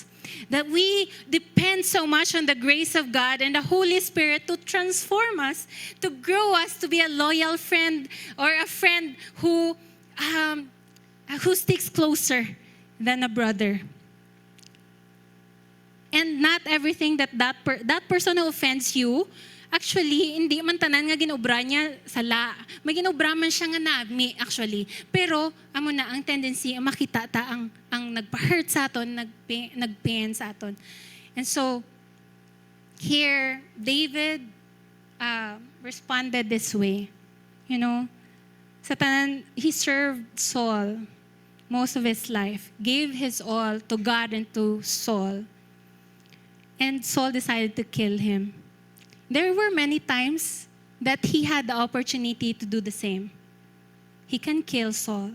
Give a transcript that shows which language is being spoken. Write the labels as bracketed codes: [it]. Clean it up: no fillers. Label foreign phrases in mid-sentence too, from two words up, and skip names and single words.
[en] That we depend so much on the grace of God and the Holy Spirit to transform us, to grow us to be a loyal friend or a friend who sticks closer than a brother. And not everything that person who offends you, actually, [hil] hindi man tanan nga ginobra niya sala. May ginobra man siya nga nagmi, actually. Pero, amo na, ang tendency, makita ta ang nagpa-hurt sa aton, nagpain sa aton. [en] And so, here, David responded this way. [hil] Sa tanan, [en] he served Saul most of his life, gave his all to God and to Saul. And Saul decided to kill him. There were many times that he had the opportunity to do the same. He can kill Saul.